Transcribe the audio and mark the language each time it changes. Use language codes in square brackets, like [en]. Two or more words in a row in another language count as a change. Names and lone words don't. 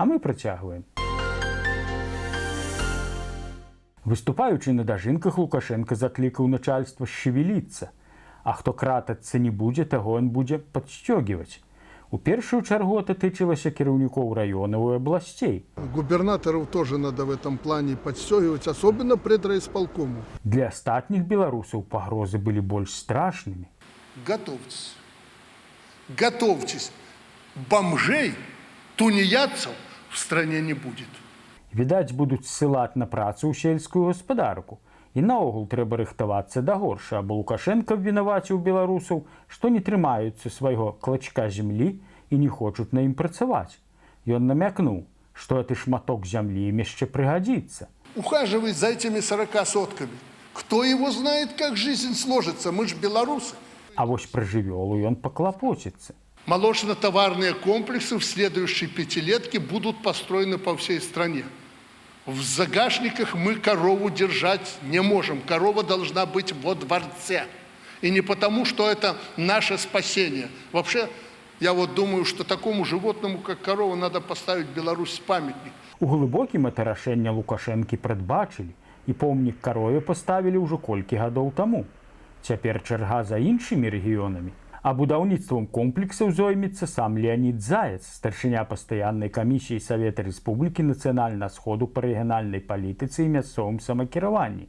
[be] А мы працягваем. Выступаючы на дажынках, Лукашенко заклікаў начальства шевеліцца, а хто кратацца не будзе, таго ён будзе падсцёгіваць. У першую чаргу это тычылася кіраўнікоў раёнаў і абласцей. [ru] Губернаторов тоже надо в этом плане подстегивать, особенно предрайисполкому. [be] Для астатніх беларусаў пагрозы былі больш страшнымі. [ru] Готовьтесь. Готовьтесь. Бомжей, тунеядцев в стране не будет. [be] Відаць, будуць ссылаць на працу ў сельскую гаспадарку. І наогул трэба рыхтавацца да горша, бо Лукашенко вінаваціў беларусаў, што не трымаюцца свайго клачка зямлі і не хочуць на ім працаваць. Ён намякнуў, што гэты шматок зямлі ім яшчэ прыгадзіцца. [ru] Ухаживать за этими 40 сотками. Кто его знает, как жизнь сложится? Мы ж белорусы. [be] А вось пра жывёлу ён паклапоціцца. [ru] Молочно-товарные комплексы в следующей пятилетке будут построены по всей стране. В загашниках мы корову держать не можем. Корова должна быть во дворце. И не потому, что это наше спасение. Вообще, я вот думаю, что такому животному, как корова, надо поставить в Беларусь памятник. [be] У глыбокім это рашэнне Лукашэнкі прадбачылі, і помнік карове паставілі ўжо колькі гадоў таму. Цяпер чарга за іншымі рэгіёнамі. А будаўніцтвам комплексаў зоймецца сам Леонид Заяц, старшыня пастаяннай камісіі Савета Рэспублікі нацыянальнага сходу па рэгіянальнай палітыцы і мясцовым самакіраванні.